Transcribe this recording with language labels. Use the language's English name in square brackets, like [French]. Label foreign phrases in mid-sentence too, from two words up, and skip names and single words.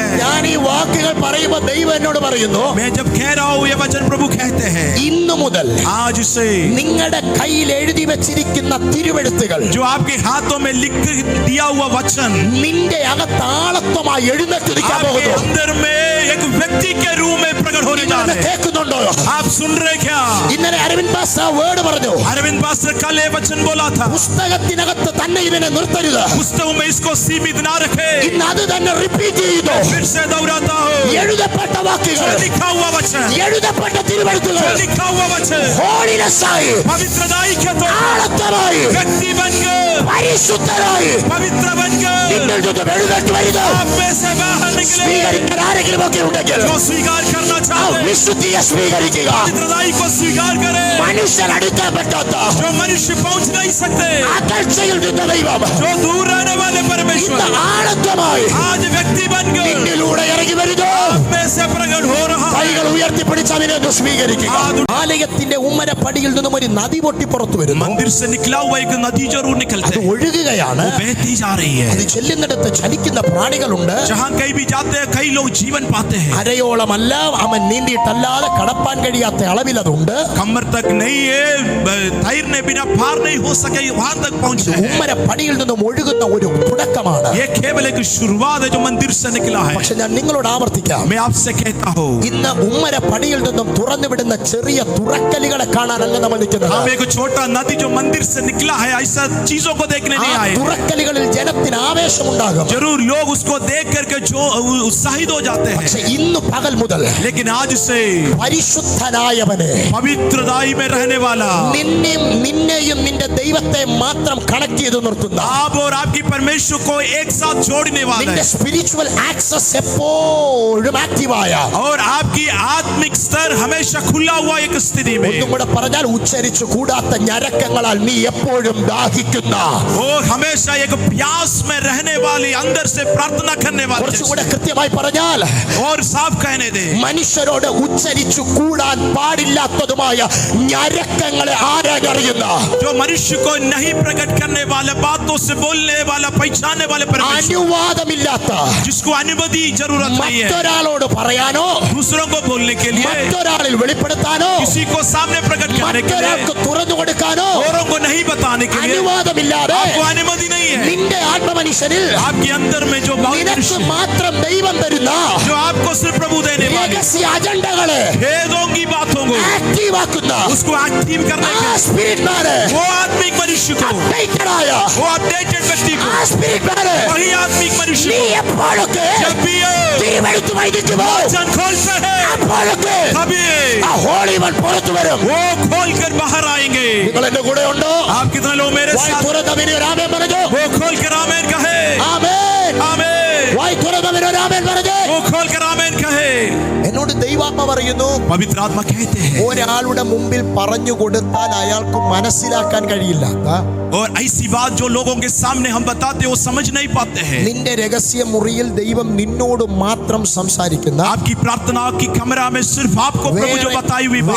[Malayalam] ഞാൻ ഈ വാക്കുകൾ പറയുമ്പോൾ ദൈവം എന്നോട് പറയുന്നു, [Hindi] मैं जब कह रहा हूँ ये वचन प्रभु कहते हैं [Malayalam] ഇന്നു മുതൽ [Hindi] आज से [Malayalam] നിങ്ങളുടെ കയ്യിൽ എഴുതി വെച്ചിരിക്കുന്ന തിരുവെഴുത്തുകൾ [Hindi] जो आपके हाथों में लिख दिया हुआ वचन [Malayalam] നിന്റെ അകത്ത് ആളത്വമായി എഴുന്നേറ്റ് നിൽക്കാൻ [Hindi] आपके [Malayalam] പോകുന്നു. [Hindi] अंदर में एक व्यक्ति के रूप में प्रकट होने जा [Malayalam] നിങ്ങളത് [Hindi] रहे हैं. [Malayalam] കേൾക്കുന്നുണ്ടോ? [Hindi] आप सुन रहे क्या. [Malayalam] ഇന്നലെ അരവിന്ദ് പാസ്റ്റർ വേർഡ് പറഞ്ഞു, [Hindi] अरविंद पास्टर कल ये वचन बोला था. [Malayalam] പുസ്തകത്തിനകത്ത് തന്നെ ഇതിനെ നിർത്തരുത്. [Hindi] पुस्तकों में इसको सीमित ना रखे. [Malayalam] ഇന്ന് അത് തന്നെ റിപ്പീറ്റ് ചെയ്തു. [Hindi] फिर से दोहराता हो [Malayalam] എഴുതപ്പെട്ട [Hindi] जो [Malayalam] വാക്കുകൾ, [Hindi] लिखा हुआ वचन [Malayalam] എഴുതപ്പെട്ട [Hindi] जो [Malayalam] തിരുവെഴുത്തുകൾ [Hindi] लिखा हुआ वचन [Malayalam] ഹോളിനെസ് ആയി, [Hindi] पवित्रताई के तो [Malayalam] ആളത്വമായി, [Hindi] व्यक्ति बन गए [Malayalam] പരിശുദ്ധരായി [Hindi] पवित्र बन गए. [Malayalam] നിങ്ങൾ ചുറ്റും എഴുന്നേറ്റ് വരുന്നു. [Hindi] आप में से बाहर निकले [Malayalam] സ്വീകരിക്കാൻ ആരെങ്കിലും ഒക്കെ ഉണ്ടെങ്കിൽ [Hindi] जो स्वीकार करना [Malayalam] ആ [Hindi] चाहते हैं [Malayalam] വിശുദ്ധിയെ സ്വീകരിക്കുക. [Hindi] पवित्रताई को स्वीकार करें. [Malayalam] മനുഷ്യൻ അടുക്കാൻ പറ്റാത്ത [Hindi] जो मनुष्य पहुंच नहीं सकते [Malayalam] അകൽച്ചയിൽ നിന്ന ദൈവം [Hindi] जो दूर रहने वाले परमेश्वर [Malayalam] ഇന്ന് ആളത്വമായി [Hindi] आज व्यक्ति बन गए [Malayalam] നിന്നിലൂടെ ഇറങ്ങി വരുന്നു. [Hindi] में से प्रकट हो रहा है. [Malayalam] കൈകൾ ഉയർത്തിപ്പിടിച്ച് അവനെ ഒന്ന് സ്വീകരിക്കുക. ആലയത്തിന്റെ ഉമ്മരപ്പടിയിൽ നിന്നും ഒരു നദി പൊട്ടി പുറത്തു വരുന്നു. [Hindi] मंदिर से निकला हुआ एक नदी जरूर [Malayalam] അത് [Hindi] निकलते हैं. [Malayalam] ഒഴുകുകയാണ്. [Hindi] वो बहती जा रही है. [Malayalam] അത് ചെല്ലുന്നിടത്ത് ചലിക്കുന്ന പ്രാണികളുണ്ട്. [Hindi] जहाँ कहीं भी जाते हैं कई लोग जीवन पाते हैं. [Malayalam] അരയോളമല്ല അവൻ നീന്തിയിട്ടല്ലാതെ കടപ്പാൻ കഴിയാത്ത അളവിൽ അതുണ്ട്. [Hindi] कमर तक नहीं है, तैरने बिना पार नहीं हो सके वहां तक पहुंचे हैं. [Malayalam] ഉമ്മരപ്പടിയിൽ നിന്നും ഒഴുകുന്ന ഒരു തുടക്കമാണ്. [Hindi] ये केवल एक शुरुआत है जो मंदिर से निकला है. [Malayalam] പക്ഷെ ഞാൻ നിങ്ങളോട് ആവർത്തിക്കാം, [Hindi] मैं आपसे कहता हूँ [Malayalam] ഇന്ന് ഉമ്മരപ്പടിയിൽ നിന്നും തുറന്നു വിടുന്ന ചെറിയ തുറക്കലികളെ കാണാനല്ല നമ്മൾ നിൽക്കുന്നത്. [Hindi] हम एक छोटा नदी जो मंदिर से निकला है ऐसा चीजों को देखने [Malayalam] ആ [Hindi] नहीं आए. [Malayalam] തുറക്കലികളിൽ ജനത്തിന് ആവേശമുണ്ടാകും. [Hindi] जरूर लोग उसको देख करके जो उत्साहित हो जाते हैं. [Malayalam] പക്ഷെ ഇന്ന് പകൽ മുതൽ [Hindi] लेकिन आज से [Malayalam] പരിശുദ്ധനായവനെ, [Hindi] पवित्रताई में रहने वाला [Malayalam] നിന്നെയും നിന്റെ ദൈവത്തെ മാത്രം കണക്ട് ചെയ്ത് നിർത്തുന്ന, [Hindi] आप और आपकी परमेश्वर को एक साथ जोड़ने वाला [Malayalam] നിന്റെ [Hindi] है [English] spiritual access [Malayalam] എപ്പോഴും ആക്റ്റീവായ, [Hindi] और आपकी आत्मिक स्तर हमेशा खुला हुआ एक स्थिति में. [Malayalam] ഒന്നും കൂടെ പറഞ്ഞാൽ ഉച്ചരിച്ചു കൂടാത്ത ഞരക്കങ്ങളാൽ നീ എപ്പോഴും ദാഹിക്കുന്ന, [Hindi] और हमेशा एक प्यास में रहने वाली अंदर से प्रार्थना करने वाली. [Malayalam] കുറച്ചുകൂടെ കൃത്യമായി പറഞ്ഞാൽ [Hindi] और साफ कहने दे [Malayalam] മനുഷ്യരോട് ഉച്ചരിച്ചു കൂടാൻ പാടില്ലാത്തതുമായ ഞരക്കങ്ങളെ ആരാകറിയുന്ന, [Hindi] जो मनुष्य को नहीं प्रकट करने वाले बातों से बोलने वाला पहचानने वाले परमेश्वर [Malayalam] അനുവാദമില്ലാത്ത, [Hindi] जिसको अनुमति जरूरत नहीं है [Malayalam] മറ്റൊരാളോട് പറയാനോ [Hindi] दूसरों को बोलने के लिए, [Malayalam] മറ്റൊരാളിൽ വെളിപ്പെടുത്താനോ [Hindi] किसी को सामने प्रकट करने के लिए, [Malayalam] മറ്റൊരാൾക്ക് തുറന്നു കൊടുക്കാനോ [Hindi] औरों को नहीं बताने के लिए [Malayalam] അനുവാദമില്ലാതെ [Hindi] आपको अनुमति नहीं है. [Malayalam] നിന്റെ ആത്മമനുഷ്യനിൽ [Hindi] आपके अंदर में जो [Malayalam] നിനക്ക് [Hindi] मनुष्य [Malayalam] മാത്രം ദൈവം തരുന്ന [Hindi] जो आपको सिर्फ प्रभु देने वाले [Malayalam] രഹസ്യ അജണ്ടകളെ [Hindi] भेदों की बातों को [Malayalam] ആക്റ്റീവ് ആക്കുന്ന [Hindi] उसको एक्टिव करने [Malayalam] ആ [Hindi] के लिए [Malayalam] സ്പിരിറ്റ്മാരെ, [Hindi] वो आत्मिक मनुष्य को, [Malayalam] അപ്ഡേറ്റഡായ [Hindi] वो अपडेटेड व्यक्ति को, [Malayalam] ആ സ്പിരിറ്റ്മാരെ [Hindi] वही आत्मिक मनुष्य [Malayalam] നീ [Hindi] को [Malayalam] എപ്പോഴൊക്കെ [Hindi] जब भी ये [Malayalam] തിരുവെഴുത്തുമായി നിൽക്കുമോ [Hindi] वचन खोलते हैं [Malayalam] അപ്പോഴൊക്കെ [Hindi] तभी [Malayalam] ആ ഹോളിവൻ പുറത്തു വരും. [Hindi] वो खोल कर बाहर आएंगे. [Malayalam] നിങ്ങൾ എന്റെ കൂടെ ഉണ്ടോ? [Hindi] आप കിतने लोग मेरे [Malayalam] വായി [Hindi] साथ? [Malayalam] തുറന്നവന് ഒരു ആമേൻ പറഞ്ഞു. [Hindi] वो खोल कर आमेन कहे. [Malayalam] ആമേൻ. [Hindi] आमेन. [Malayalam] വായി തുറന്നവന് ഒരു ആമേൻ പറഞ്ഞു. [Hindi] वो खोल कर आमेन कहे. [Malayalam] എന്നോട് ദൈവാത്മ പറയുന്നു, [Hindi] पवित्र आत्मा कहते हैं, [Malayalam] ഒരാളുടെ മുമ്പിൽ പറഞ്ഞു കൊടുത്താൽ അയാൾക്ക് മനസ്സിലാക്കാൻ കഴിയില്ല. [Hindi] और ऐसी बात जो लोगों के सामने हम बताते हैं वो समझ नहीं पाते हैं. [Malayalam] നിന്റെ രഹസ്യ മുറിയിൽ ദൈവം നിന്നോട് മാത്രം സംസാരിക്കുന്ന, [Hindi] आपकी प्रार्थना की कमरा में सिर्फ आपको प्रभु जो बताई हुई बात,